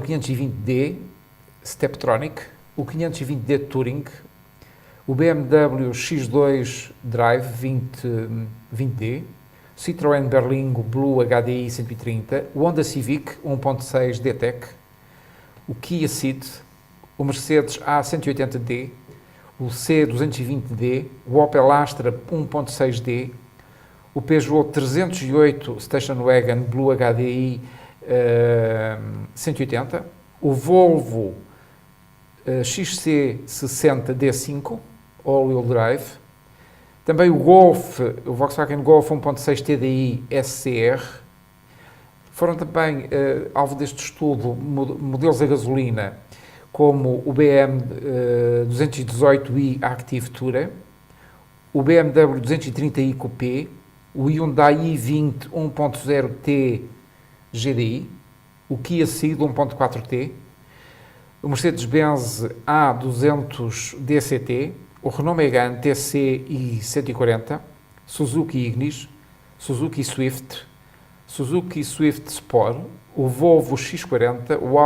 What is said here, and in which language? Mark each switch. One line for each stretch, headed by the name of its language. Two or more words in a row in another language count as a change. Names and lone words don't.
Portuguese: 520D Steptronic, o 520D Touring, o BMW X2 Drive 20D, Citroën Berlingo Blue HDI 130, o Honda Civic 1.6 D-Tech, o Kia Ceed, o Mercedes A180D, o C220D, o Opel Astra 1.6D, o Peugeot 308 Station Wagon Blue HDI 180, o Volvo XC60 D5 All-Wheel Drive, também o Volkswagen Golf 1.6 TDI SCR. Foram também alvo deste estudo modelos a gasolina como o BM 218i Active Tourer, o BMW 230i Coupé, o Hyundai i20 1.0T GDI, o Kia Ceed 1.4T, o Mercedes-Benz A200 DCT, o Renault Megane TC i140, Suzuki Ignis, Suzuki Swift, Suzuki Swift Sport, o Volvo X40,